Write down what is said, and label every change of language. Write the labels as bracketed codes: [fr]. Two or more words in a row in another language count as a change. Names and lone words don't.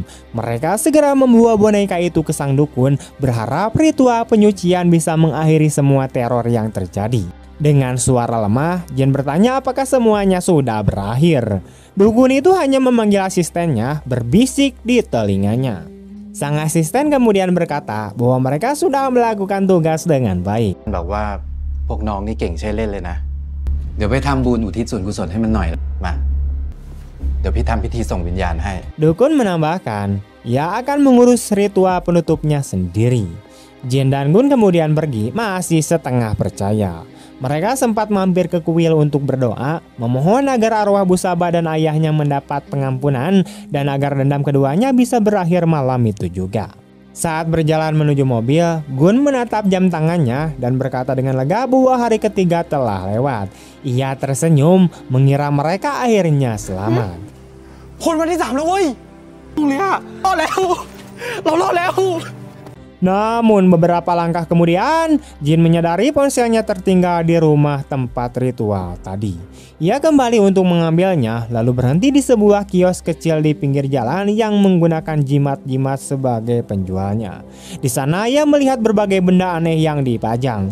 [id] Mereka segera membawa boneka itu ke sang dukun, berharap ritual penyucian bisa mengakhiri semua teror yang terjadi. Dengan suara lemah, Jin bertanya apakah semuanya sudah berakhir. Dukun itu hanya memanggil asistennya, berbisik di telinganya. Sang asisten kemudian berkata bahwa mereka sudah melakukan tugas dengan baik. [th] บอกว่าพวกน้องนี่เก่งใช้เล่นเลยนะเดี๋ยวไปทำบุญอุทิศส่วนกุศลให้มันหน่อยมาเดี๋ยวพี่ทำพิธีส่งวิญญาณให้ [id] Dukun menambahkan, ia akan mengurus ritual penutupnya sendiri. Jin dan Gun kemudian pergi, masih setengah percaya. Mereka sempat mampir ke kuil untuk berdoa, memohon agar arwah Busaba dan ayahnya mendapat pengampunan dan agar dendam keduanya bisa berakhir malam itu juga. Saat berjalan menuju mobil, Gun menatap jam tangannya dan berkata dengan lega bahwa hari ketiga telah lewat. Ia tersenyum mengira mereka akhirnya selamat. [th] คนวันที่ 3 แล้วเว้ยเลยอะรอดแล้ว เรารอดแล้ว [id] Namun beberapa langkah kemudian, Jin menyadari ponselnya tertinggal di rumah tempat ritual tadi. Ia kembali untuk mengambilnya, lalu berhenti di sebuah kios kecil di pinggir jalan yang menggunakan jimat-jimat sebagai penjualnya. Di sana ia melihat berbagai benda aneh yang dipajang.